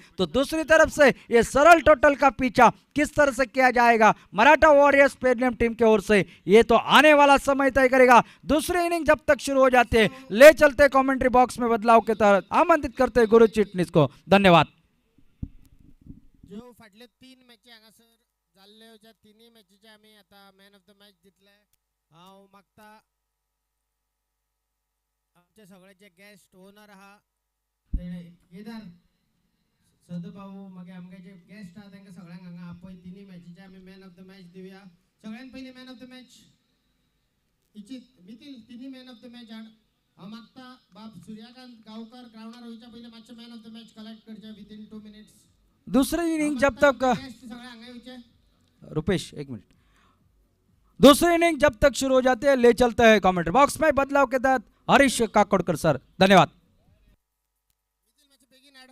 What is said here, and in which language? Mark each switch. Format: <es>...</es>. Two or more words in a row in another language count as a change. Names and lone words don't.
<hi>तो दूसरी तरफ से ये सरल टोटल का पीछा किस तरह से किया जाएगा मराठा वॉरियर्स पेंडियम टीम की ओर से, ये तो आने वाला समय तय करेगा। दूसरी इनिंग जब तक शुरू हो जाते हैं, ले चलते</hi> <en>commentary box</en> <hi>में बदलाव के तहत आमंत्रित करते गुरु चिटनीस को। धन्यवाद।</hi> <kok>जो फाटले 3 मॅची हांगासर जाल्ल्यो, ज्या तिनी मॅचीचे आमी आता</kok> <en>man of the match</en> <kok>दितले, हांव मागता आमचे सगळे जे</kok> <en>guest owner</en> <kok>आहा केदार सदभाऊ मागीर आमगे जे गेस्ट आहा तांकां सगळ्यांक हांगा आपय तिनी मॅचीचे आमी</kok> <en>man of the match</en> <kok>दिवया। सगळ्यान पयली</kok> <en>man of the match</en> <kok>इचित मितील तिनी</kok> <en>man of the match</en> <kok>हाड। हांव मागता बाब सूर्यकांत गांवकर ग्राउंडार वयच्या पयलीं मातशे</kok> <en>man of the match collect</en> <kok>करचे</kok> <en>within 2 minutes.</en> <hi>दूसरी इनिंग जब तक</hi> <kok>सगळे हांगा येवचे।</kok> <hi>रुपेश एक मिनट, दूसरी इनिंग जब तक शुरू हो जाती है, ले चलते हैं</hi> <en>commentary box</en> <hi>में बदलाव के तहत हरीश काकोडकर सर। धन्यवाद।</hi> <kok>बेगीन हाड।</kok>